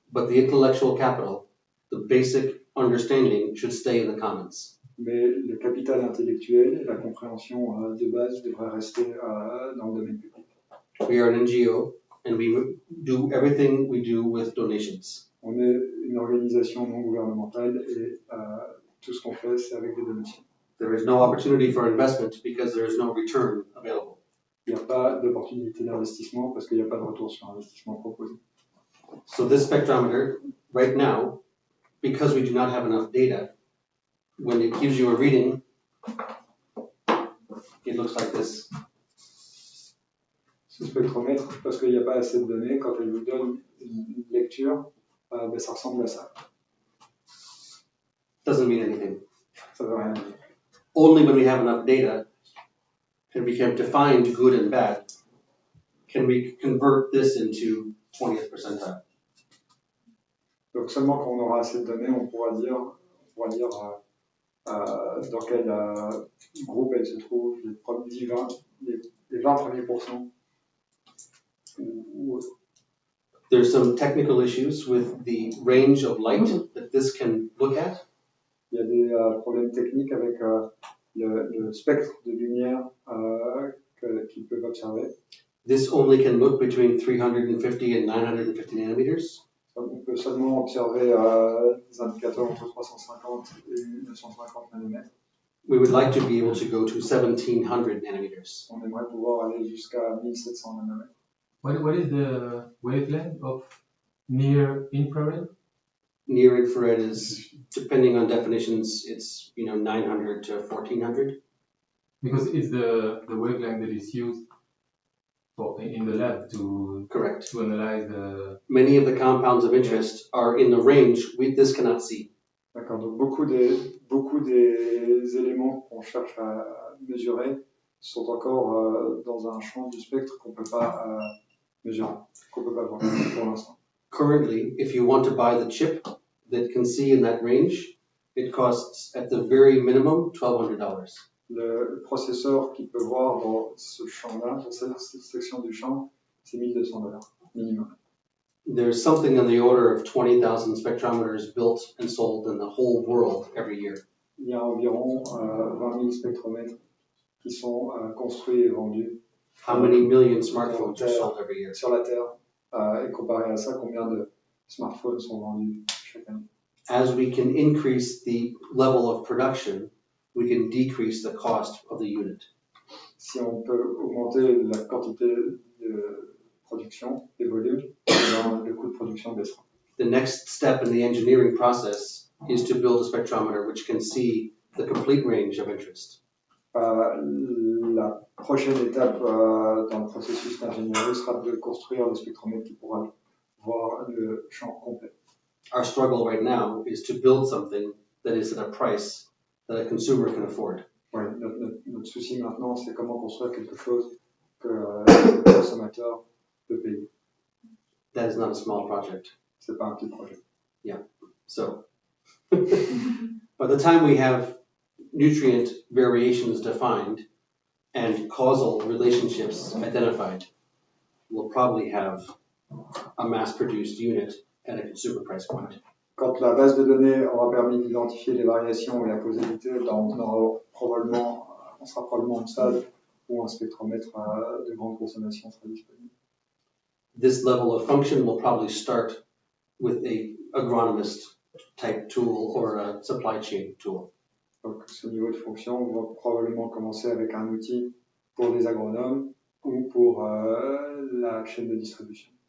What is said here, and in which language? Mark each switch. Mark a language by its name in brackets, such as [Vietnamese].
[English] But the intellectual capital, the basic understanding, should stay in the commons. [French] Mais le capital intellectuel et la compréhension de base devraient rester dans le domaine public. [English] We are an NGO and we do everything we do with donations. [French] On est une organisation non gouvernementale et tout ce qu'on fait, c'est avec des donations. [English] There is no opportunity for investment because there is no return available. [French] Il n'y a pas d'opportunité d'investissement parce qu'il n'y a pas de retour sur investissement proposé. [English] So this spectrometer, right now, because we do not have enough data, when it gives you a reading, it looks like this. [French] Ce spectromètre, parce qu'il n'y a pas assez de données, quand elle vous donne une lecture, ça ressemble à ça. [English] Doesn't mean anything. [French] Ça ne veut rien dire. [English] Only when we have enough data and we can define good and bad can we convert this into 20th percentile. [French] Donc seulement quand on aura assez de données, on pourra dire dans quel groupe elle se trouve, les 20 premiers pourcents. [English] There's some technical issues with the range of light that this can look at. [French] Il y a des problèmes techniques avec le spectre de lumière qu'ils peuvent observer. [English] This only can look between 350 and 950 nanometers. [French] On peut seulement observer des indicateurs entre 350 et 950 nanomètres. [English] We would like to be able to go to 1700 nanometers. [French] On aimerait pouvoir aller jusqu'à 1700 nanomètres. [English] What is the wavelength of near infrared? Near infrared is, depending on definitions, it's 900 to 1400. Because it's the wavelength that is used in the lab to Correct. To analyze the. Many of the compounds of interest are in the range this cannot see. [French] D'accord. Donc beaucoup des éléments qu'on cherche à mesurer sont encore dans un champ du spectre qu'on peut pas mesurer, qu'on peut pas voir pour l'instant. [English] Currently, if you want to buy the chip that can see in that range, it costs at the very minimum $1,200. [French] Le processeur qui peut voir dans ce champ-là, dans cette section du champ, c'est $1,200 minimum. [English] There's something on the order of 20,000 spectrometers built and sold in the whole world every year. [French] Il y a environ 20 000 spectromètres qui sont construits et vendus. [English] How many million smartphones are sold every year? [French] Sur la Terre. Et comparé à ça, combien de smartphones sont vendus chaque année? [English] As we can increase the level of production, we can decrease the cost of the unit. [French] Si on peut augmenter la quantité de production, des volumes, le coût de production baissera. [English] The next step in the engineering process is to build a spectrometer which can see the complete range of interest. [French] La prochaine étape dans le processus d'ingénierie sera de construire le spectromètre qui pourra voir le champ complet. [English] Our struggle right now is to build something that is at a price that a consumer can afford. [French] Ouais, notre souci maintenant, c'est comment construire quelque chose que le consommateur peut payer. [English] That is not a small project. [French] C'est pas un petit projet. [English] Yeah. So, by the time we have nutrient variations defined and causal relationships identified, we'll probably have a mass-produced unit at a consumer price point. [French] Quand la base de données aura permis d'identifier les variations et la causalité, on sera probablement au stade où un spectromètre de grande consommation sera disponible. [English] This level of function will probably start with a agronomist type tool or a supply chain tool. [French] Donc ce niveau de fonction va probablement commencer avec un outil pour les agronomes ou pour la chaîne de distribution.